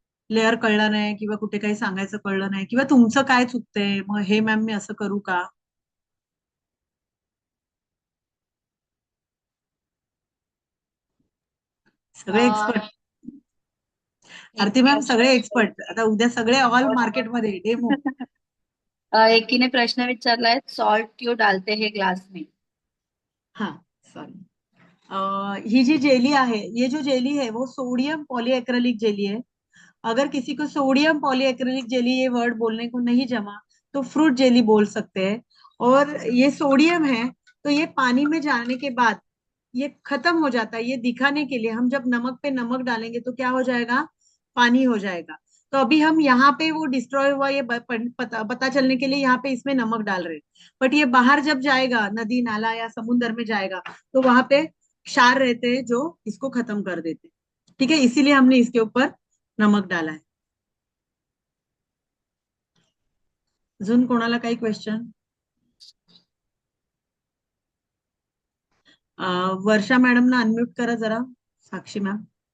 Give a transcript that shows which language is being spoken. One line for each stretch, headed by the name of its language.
Marathi: Layer कळला नाही किंवा कुठे काही सांगायचं कळलं नाही किंवा तुमचं काय चुकतंय, मग हे मॅम मी असं करू का? सगळे एक्सपर्ट. आरती मॅम सगळे एक्सपर्ट. आता उद्या सगळे ऑल मार्केटमध्ये डेमो. एकीने प्रश्न विचारलाय,
Hindi: सॉल्ट क्यों डालते हैं ग्लास में? हाँ सॉरी, ये जो जेली है, ये जो जेली है वो सोडियम पॉलीएक्रेलिक जेली है. अगर किसी को सोडियम पॉलीएक्रेलिक जेली ये वर्ड बोलने को नहीं जमा तो फ्रूट जेली बोल सकते हैं. और ये सोडियम है तो ये पानी में जाने के बाद ये खत्म हो जाता है. ये दिखाने के लिए हम जब नमक पे नमक डालेंगे तो क्या हो जाएगा? पानी हो जाएगा. तो अभी हम यहाँ पे वो डिस्ट्रॉय हुआ ये पता चलने के लिए यहाँ पे इसमें नमक डाल रहे हैं. बट ये बाहर जब जाएगा, नदी नाला या समुद्र में जाएगा, तो वहां पे क्षार रहते हैं जो इसको खत्म कर देते हैं. ठीक है, इसीलिए हमने इसके ऊपर नमक डाला है.
Marathi: अजून कोणाला काही क्वेश्चन? वर्षा मॅडम ना अनम्यूट करा जरा. साक्षी मॅम.